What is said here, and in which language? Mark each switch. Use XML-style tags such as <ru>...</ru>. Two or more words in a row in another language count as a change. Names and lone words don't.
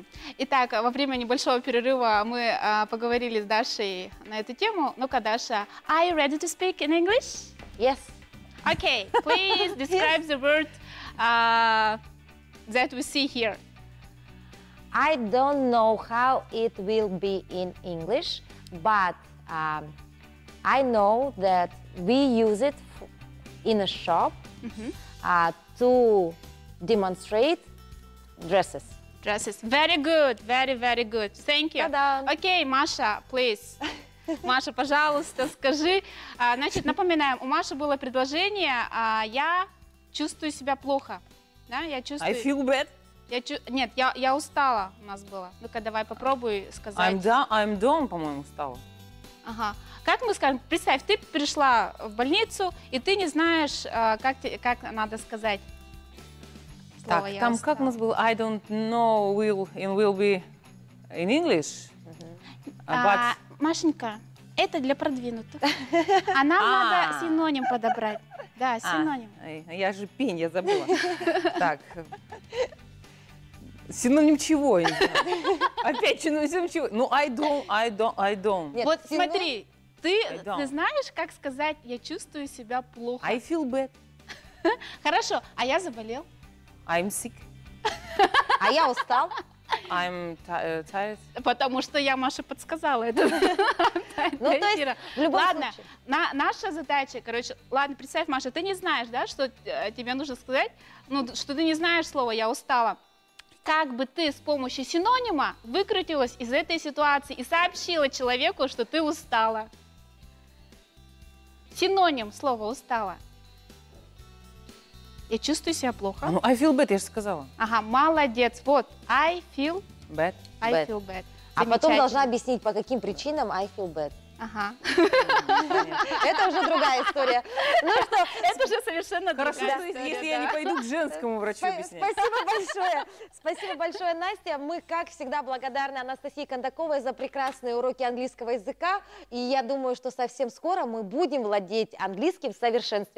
<ru>Итак, во время небольшого перерыва мы поговорили с Дашей на эту тему. Ну-ка, Даша,</ru> <en>are you ready to speak in English? Yes. Okay, please describe the word that we see here. I don't know how it will be in English, but I know that we use it in a shop to demonstrate dresses. Dresses. Very good. Very, very good. Thank you.</en> <ru>Окей, Маша, please. Маша, пожалуйста, скажи. Значит, напоминаем, у Маши было предложение, я чувствую себя плохо. Да, я чувствую...</ru> <en>I feel bad.</en> <ru>Нет, я устала у нас было. Ну-ка, давай попробуй сказать.</ru> <en>I'm down,</en> <ru>по-моему, устала. Ага. Как мы скажем, представь, ты пришла в больницу, и ты не знаешь, как надо сказать. Так, там как у нас было?</ru> <en>I don't know will be in English. But...</en> <ru>Машенька, это для продвинутых. А нам надо синоним подобрать. Да, синоним. Я же пень, я забыла. Так. Синоним чего? Опять синоним чего? Ну,</ru> <en>I don't.</en> <ru>Нет, вот смотри, ты знаешь, как сказать, я чувствую себя плохо.</ru> <en>I feel bad.</en> <ru>Хорошо, а я заболел?</ru> <en>I'm sick.</en> <ru>А я устал?</ru> <en>I'm tired.</en> <ru>Потому что я Маше подсказала это. Ну, то есть, в любом ладно, случае. Наша задача, короче, ладно, представь, Маша, ты не знаешь, да, что тебе нужно сказать, ну, что ты не знаешь слова «я устала». Как бы ты с помощью синонима выкрутилась из этой ситуации и сообщила человеку, что ты устала? Синоним слова «устала». Я чувствую себя плохо. Ну,</ru> <en>I feel bad,</en> <ru>я же сказала. Ага, молодец. Вот,</ru> <en>I feel bad. I feel bad.</en> <ru>А потом должна объяснить, по каким причинам</ru> <en>I feel bad.</en> <ru>Ага. Это уже другая история. Ну что, это уже совершенно другая история. Хорошо, если я не пойду к женскому врачу объяснять. Спасибо большое. Спасибо большое, Настя. Мы, как всегда, благодарны Анастасии Кондаковой за прекрасные уроки английского языка. И я думаю, что совсем скоро мы будем владеть английским в совершенстве.</ru>